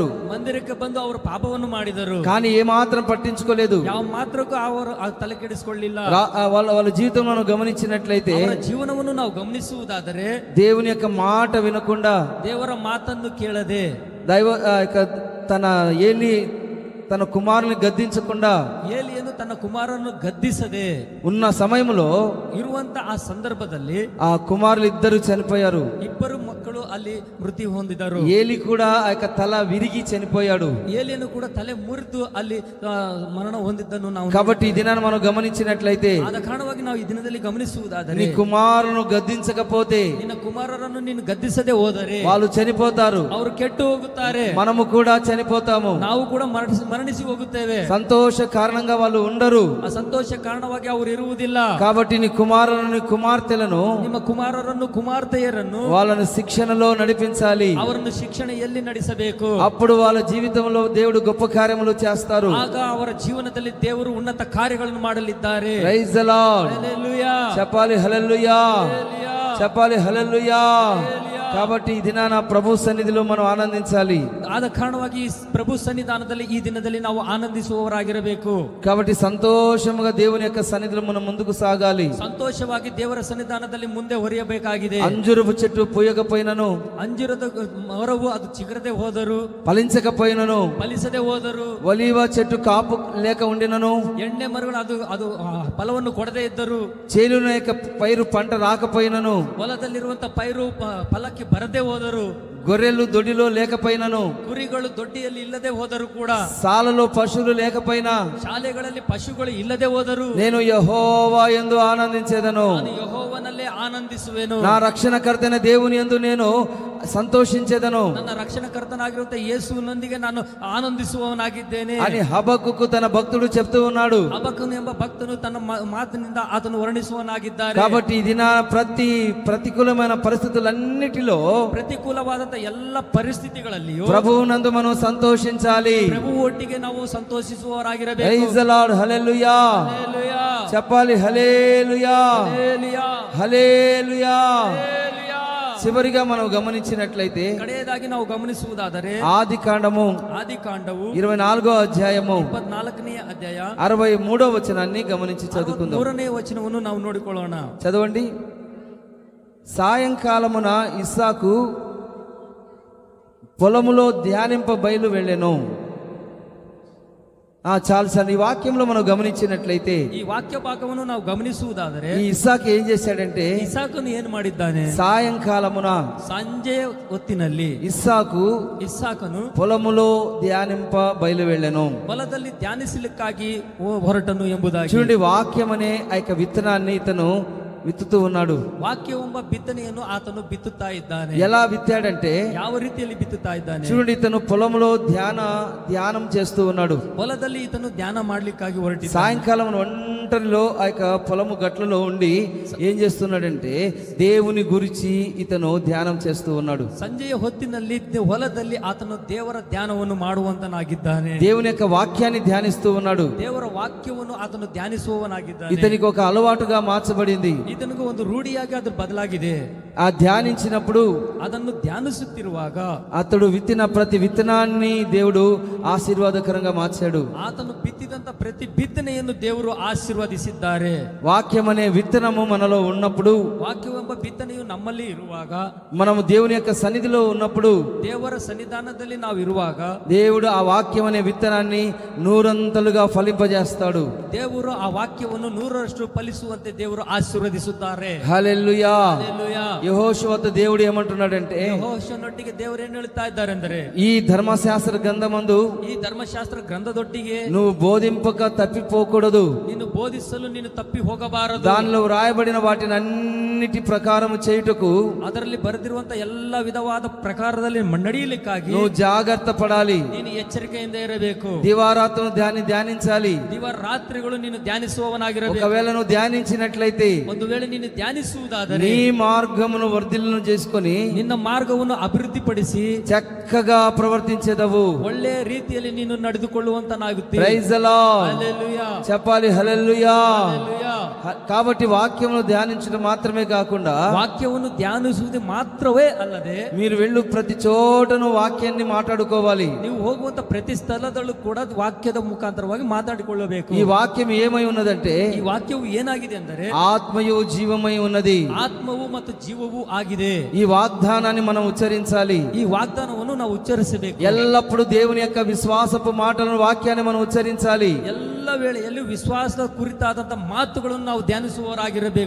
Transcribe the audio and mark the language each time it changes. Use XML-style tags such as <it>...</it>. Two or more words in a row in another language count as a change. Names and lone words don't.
<kn>ಮಂದಿರಕ್ಕೆ ಬಂದು ಅವರು ಪಾಪವನ್ನು ಮಾಡಿದರು,</kn> <te>కానీ ఏమాత్రం పట్టించుకోలేదు.</te> <kn>ಯಾವ ಮಾತ್ರಕ್ಕೂ ಅವರು ತಲೆ ಕೆಡಿಸಿಕೊಳ್ಳಲಿಲ್ಲ.</kn> <te>వాళ్ళ జీవితం మనం గమనించినట్లయితే,</te> <kn>ಅವರ ಜೀವನವನ್ನು ನಾವು ಗಮನಿಸುವುದಾದರೆ</kn> <te>దేవుని యొక్క మాట వినకుండా,</te> <kn>ದೇವರ ಮಾತನ್ನು ಕೇಳದೆ</kn> <te>తన కుమారుని గద్దించకుండా</te> <kn>ಏಲಿಯನ್ನು ತನ್ನ ಕುಮಾರನ್ನು ಗದ್ದಿಸದೆ</kn> <te>ఉన్న సమయంలో</te> <kn>ಇರುವಂತ ಆ ಸಂದರ್ಭದಲ್ಲಿ</kn> <te>ఆ కుమారులు ఇద్దరు చనిపోయారు.</te> <kn>ಇಬ್ಬರು ಮಕ್ಕಳು ಅಲ್ಲಿ ಮೃತಿ ಹೊಂದಿದರು.</kn> <te>ఏలి కూడా ఆ యొక్క తల విరిగి చనిపోయాడు.</te> <kn>ಏಲಿಯನ್ನು ಕೂಡ ತಲೆ ಮುರಿದು ಅಲ್ಲಿ ಮರಣ ಹೊಂದಿದ್ದನ್ನು ನಾವು</kn> <te>కాబట్టి ఈ దినాన్ని మనం గమనించినట్లయితే,</te> <kn>ಆದ ಕಾರಣವಾಗಿ ನಾವು ಈ ದಿನದಲ್ಲಿ ಗಮನಿಸುವುದಾದರೆ,</kn> <te>నీ కుమారును గద్దించకపోతే</te> <kn>ನಿನ್ನ ಕುಮಾರರನ್ನು ನೀನು ಗದ್ದಿಸದೆ ಹೋದರೆ</kn> <te>వాళ్ళు చనిపోతారు,</te> <kn>ಅವರು ಕೆಟ್ಟು ಹೋಗುತ್ತಾರೆ,</kn> <te>మనము కూడా చనిపోతాము.</te> <kn>ನಾವು ಕೂಡ ಮರಣಿಸಿ ಹೋಗುತ್ತೇವೆ.</kn> <te>సంతోష కారణంగా వాళ్ళు ఉండరు.</te> <kn>ಆ ಸಂತೋಷ ಕಾರಣವಾಗಿ ಅವರು ಇರುವುದಿಲ್ಲ.</kn> <te>కాబట్టి నీ కుమారులను కుమార్తెలను,</te> <kn>ನಿಮ್ಮ ಕುಮಾರರನ್ನು ಕುಮಾರ್ತೆಯರನ್ನು</kn> <te>వాళ్ళని శిక్షణలో నడిపించాలి.</te> <kn>ಅವರನ್ನು ಶಿಕ್ಷಣೆಯಲ್ಲಿ ನಡೆಸಬೇಕು.</kn> <te>అప్పుడు వాళ్ళ జీవితంలో దేవుడు గొప్ప కార్యములు చేస్తారు.</te> <kn>ಆಗ ಅವರ ಜೀವನದಲ್ಲಿ ದೇವರು ಉನ್ನತ ಕಾರ್ಯಗಳನ್ನು ಮಾಡಲಿದ್ದಾರೆ.</kn> <en>Praise the Lord.</en> <te>హల్లెలూయా. చెప్పాలి హల్లెలూయా, హల్లెలూయా. చెప్పాలి హల్లెలూయా. హల్లెలూయా. కాబట్టి ఈ దినాన ప్రభు సన్నిధిలో మనం ఆనందించాలి.</te> <kn>ಆದ ಕಾರಣವಾಗಿ ಪ್ರಭು ಸನ್ನಿಧಾನದಲ್ಲಿ ಈ ದಿನದಲ್ಲಿ ನಾವು ಆನಂದಿಸುವವರಾಗಿರಬೇಕು.</kn> <te>కాబట్టి సంతోషముగా దేవుని యొక్క సన్నిధిలో మనం ముందుకు సాగాలి.</te> <kn>ಸಂತೋಷವಾಗಿ ದೇವರ ಸನ್ನಿಧಾನದಲ್ಲಿ ಮುಂದೆ ಹೊರೆಯಬೇಕಾಗಿದೆ.</kn> <te>అంజురపు చెట్టు పూయకపోయినను,</te> <kn>ಅಂಜೂರದ ಮರವು ಅದು ಚಿಗುರದೆ ಹೋದರು,</kn> <te>ఫలించకపోయినను,</te> <kn>ಫಲಿಸದೆ ಹೋದರು,</kn> <te>ఒలీవ చెట్టు కాపు లేక ఉండినను,</te> <kn>ಎಣ್ಣೆ ಮರಗಳು ಅದು ಫಲವನ್ನು ಕೊಡದೇ ಇದ್ದರು,</kn> <te>చేలున యొక్క పైరు పంట రాకపోయినను,</te> <kn>ಹೊಲದಲ್ಲಿರುವಂತ ಪೈರು ಫಲಕ್ಕೆ ಬರದೆ ಹೋದರು,</kn> <te>గొర్రెలు దొడ్డిలో లేకపోయినను,</te> <kn>ಕುರಿಗಳು ದೊಡ್ಡಿಯಲ್ಲಿ ಇಲ್ಲದೆ ಹೋದರು ಕೂಡ,</kn> <te>సాలలో పశువులు లేకపోయినా,</te> <kn>ಶಾಲೆಗಳಲ್ಲಿ ಪಶುಗಳು ಇಲ್ಲದೆ ಹೋದರು,</kn> <te>నేను యెహోవా యందు ఆనందించేదను,</te> <kn>ನಾನು ಯೆಹೋವನಲ್ಲೇ ಆನಂದಿಸುವೆನು,</kn> <te>నా రక్షణకర్తైన దేవుని యందు నేను సంతోషించేదను,</te> <kn>ನನ್ನ ರಕ್ಷಣಕರ್ತನಾಗಿರುವಂತ ಯೇಸುವಿನೊಂದಿಗೆ ನಾನು ಆನಂದಿಸುವವನಾಗಿದ್ದೇನೆ</kn> <te>అని హబక్కుకు తన భక్తుడు చెప్తూ ఉన్నాడు.</te> <kn>ಹಬಕ್ಕನು ಎಂಬ ಭಕ್ತನು ತನ್ನ ಮಾತಿನಿಂದ ಅದನ್ನು ವರ್ಣಿಸುವನಾಗಿದ್ದಾರೆ.</kn> <te>కాబట్టి ఈ దిన ప్రతికూలమైన పరిస్థితులన్నిటిలో,</te> <kn>ಪ್ರತಿಕೂಲವಾದಂತ ಎಲ್ಲ ಪರಿಸ್ಥಿತಿಗಳಲ್ಲಿಯೂ</kn> <te>ప్రభువునందు మనం సంతోషించాలి.</te> <kn>ಪ್ರಭು ಒಟ್ಟಿಗೆ ನಾವು ಸಂತೋಷಿಸುವವರಾಗಿರಬೇಕು.</kn> <en>Praise the Lord.</en> <te>హల్లెలూయా. హల్లెలూయా. చెప్పాలి హల్లెలూయా, హల్లెలూయా. హల్లెలూయా. హల్లెలూయా. చివరిగా మనం గమనించినట్లయితే</te> <kn>ಕಡೆಯದಾಗಿ ನಾವು ಗಮನಿಸುವುದಾದರೆ</kn> <te>ఆది కాండము</te> <kn>ಆದಿಕಾಂಡವು</kn> <te>24వ అధ్యాయము</te> <kn>24ನೇ ಅಧ್ಯಾಯ</kn> <te>63వ వచనాన్ని గమనించి చదువుకుందాం.</te> <kn>3ನೇ ವಚನವನ್ನು ನಾವು ನೋಡಿಕೊಳ್ಳೋಣ.</kn> <te>చదవండి. సాయంకాలమున ఇస్సాకు పొలములో ధ్యానింప బయలు వెళ్ళెను. చాలు సార్, ఈ వాక్యంలో మనం గమనించినట్లయితే</te> <kn>ಈ ವಾಕ್ಯ ಭಾಗವನ್ನು ನಾವು ಗಮನಿಸುವುದಾದರೆ</kn> <te>ఈ ఇస్సాకు ఏం చేశాడంటే</te> <kn>ಇಸಾಕನು ಏನು ಮಾಡಿದ್ದಾನೆ?</kn> <te>సాయంకాలమున</te> <kn>ಸಂಜೆ ಹೊತ್ತಿನಲ್ಲಿ ಇಸಾಕನು</kn> <te>పొలములో ధ్యానింప బయలు వెళ్ళెను.</te> <kn>ಹೊಲದಲ್ಲಿ ಧ್ಯಾನಿಸಲಿಕ್ಕಾಗಿ ಹೊರಟನು ಎಂಬುದಾಗಿ.</kn> <te>చూడండి, వాక్యం అనే ఆ యొక్క విత్తనాన్ని ఇతను విత్తుతూ ఉన్నాడు.</te> <kn>ವಾಕ್ಯವೆಂಬ ಬಿತ್ತನೆಯನ್ನು ಆತನು ಬಿತ್ತುತಾ ಇದ್ದಾನೆ.</kn> <te>ఎలా విత్తాడంటే</te> <kn>ಯಾವ ರೀತಿಯಲ್ಲಿ బిత్తుతా ఇದ್ದಾನೆ?</kn> <te>చూడండి, ఇతను పొలంలో ధ్యానం చేస్తూ ఉన్నాడు.</te> <kn>ಹೊಲದಲ್ಲಿ ఇతను ಧ್ಯಾನ ಮಾಡ್ಲಿಕ್ಕಾಗಿ ಹೊರಟಿದ್ದಾನೆ.</kn> <te>సాయంకాలం ఒంటరిలో ఆ యొక్క పొలము గట్లలో ఉండి ఏం చేస్తున్నాడంటే దేవుని గురించి ఇతను ధ్యానం చేస్తూ ఉన్నాడు.</te> <kn>ಸಂಜೆಯ ಹೊತ್ತಿನಲ್ಲಿ ಹೊಲದಲ್ಲಿ ಆತನು ದೇವರ ಧ್ಯಾನವನ್ನು ಮಾಡುವಂತನಾಗಿದ್ದಾನೆ.</kn> <te>దేవుని యొక్క వాక్యాన్ని ధ్యానిస్తూ ఉన్నాడు.</te> <kn>ದೇವರ ವಾಕ್ಯವನ್ನು ಆತನು ಧ್ಯಾನಿಸುವವನಾಗಿದ್ದಾನೆ.</kn> <te>ఇతనికి ఒక అలవాటుగా మార్చబడింది.</te> <kn>ಇದನಿಗೂ ಒಂದು ರೂಢಿಯಾಗಿ ಅದು ಬದಲಾಗಿದೆ.</kn> <te>ఆ ధ్యానించినప్పుడు</te> <kn>ಅದನ್ನು ಧ್ಯಾನಿಸುತ್ತಿರುವಾಗ</kn> <te>అతడు విత్తిన ప్రతి విత్తనాన్ని దేవుడు ఆశీర్వాదకరంగా మార్చాడు.</te> <kn>ಆತನು ಬಿತ್ತಿದಂತ ಪ್ರತಿ ಬಿತ್ತನೆಯನ್ನು ದೇವರು ಆಶೀರ್ವದಿಸಿದ್ದಾರೆ.</kn> <te>వాక్యం అనే విత్తనము మనలో ఉన్నప్పుడు,</te> <kn>ವಾಕ್ಯವೆಂಬ ಬಿತ್ತನೆಯು ನಮ್ಮಲ್ಲಿ ಇರುವಾಗ,</kn> <te>మనము దేవుని యొక్క సన్నిధిలో ఉన్నప్పుడు,</te> <kn>ದೇವರ ಸನ್ನಿಧಾನದಲ್ಲಿ ನಾವು ಇರುವಾಗ</kn> <te>దేవుడు ఆ వాక్యం అనే విత్తనాన్ని నూరంతలుగా ఫలింపజేస్తాడు.</te> <kn>ದೇವರು ಆ ವಾಕ್ಯವನ್ನು 100ರಷ್ಟು ಫಲಿಸುವಂತೆ ದೇವರು ಆಶೀರ್ವದಿಸುತ್ತಾರೆ.</kn> <te>హల్లెలూయా. హల్లెలూయా. యెహోషువతో దేవుడు ఏమంటున్నాడంటే,</te> <kn>ಯೆಹೋಶುವನೊಟ್ಟಿಗೆ ದೇವರು ಏನು ಹೇಳ್ತಾ ಇದ್ದಾರೆ ಅಂದರೆ,</kn> <te>ఈ ధర్మశాస్త్ర గ్రంథమందు</te> <kn>ಈ ಧರ್ಮಶಾಸ್ತ್ರ ಗ್ರಂಥದೊಟ್ಟಿಗೆ</kn> <te>నువ్వు బోధింపక తప్పిపోకూడదు,</te> <kn>ನೀನು ಬೋಧಿಸಲು ನೀನು ತಪ್ಪಿ ಹೋಗಬಾರದು.</kn> <te>దానిలో వ్రాయబడిన వాటిని అన్నిటి ప్రకారం చేయుటకు</te> <kn>ಅದರಲ್ಲಿ ಬರೆದಿರುವಂತ ಎಲ್ಲ ವಿಧವಾದ ಪ್ರಕಾರದಲ್ಲಿ ನಡೆಯಲಿಕ್ಕಾಗಿ</kn> <te>నువ్వు జాగ్రత్త పడాలి.</te> <kn>ನೀನು ಎಚ್ಚರಿಕೆಯಿಂದ ಇರಬೇಕು.</kn> <te>దివారాత్రం ధ్యానించాలి.</te> <kn>ರಾತ್ರಿಗಳು ನೀನು ಧ್ಯಾನಿಸುವವನಾಗಿರಬೇಕು.</kn> <te>ఒకవేళ నువ్వు ధ్యానించినట్లయితే</te> <kn>ಒಂದು ವೇಳೆ ನೀನು ಧ್ಯಾನಿಸುವುದಾದರೆ</kn> <te>నీ మార్గమును వర్ధిల్లను చేసుకొని</te> <kn>ನಿನ್ನ ಮಾರ್ಗವನ್ನು ಅಭಿವೃದ್ಧಿಪಡಿಸಿ</kn> <te>చక్కగా ప్రవర్తించేదవు.</te> <kn>ಒಳ್ಳೆ ರೀತಿಯಲ್ಲಿ ನೀನು ನಡೆದುಕೊಳ್ಳುವಂತನಾಗುತ್ತೀ.</kn> <en>Praise the Lord.</en> <te>హల్లెలూయా. చెప్పాలి హల్లెలూయా. హల్లెలూయా. కాబట్టి వాక్యమును ధ్యానించడం మాత్రమే కాకుండా</te> <kn>వాక్యವನ್ನು ಧ್ಯಾನಿಸುವುದು ಮಾತ್ರವೇ ಅಲ್ಲದೆ</kn> <te>మీరు వెళ్ళు ప్రతి చోటను వాక్యాన్ని మాట్లాడుకోవాలి.</te> <kn>ನೀವು ಹೋಗುವಂತ ಪ್ರತಿ ಸ್ಥಳದಲ್ಲೂ ಕೂಡ ವಾಕ್ಯದ ಮುಖಾಂತರವಾಗಿ ಮಾತಾಡಿಕೊಳ್ಳಬೇಕು.</kn> <te>ఈ వాక్యం ఏమై ఉన్నదంటే</te> <kn>ಈ ವಾಕ್ಯವು ಏನಾಗಿದೆ ಅಂದರೆ</kn> <te>ఆత్మయు జీవమై ఉన్నది.</te> <kn>ಆತ್ಮವು ಮತ್ತು ಜೀವವೂ ಆಗಿದೆ.</kn> <te>ఈ వాగ్దానాన్ని మనం ఉచ్చరించాలి.</te> <kn>ಈ ವಾಗ್ದಾನವನ್ನು ನಾವು ಉಚ್ಚರಿಸಬೇಕು.</kn> <te>ఎల్లప్పుడూ దేవుని యొక్క విశ్వాసపు మాటలను వాక్యాన్ని మనం ఉచ్చరించాలి.</te> <kn>ಎಲ್ಲ ವೇಳೆಯಲ್ಲೂ ವಿಶ್ವಾಸದ ಕುರಿತಾದಂತ ಮಾತುಗಳನ್ನು ನಾವು ಧ್ಯಾನಿಸುವವರಾಗಿರಬೇಕು.</kn>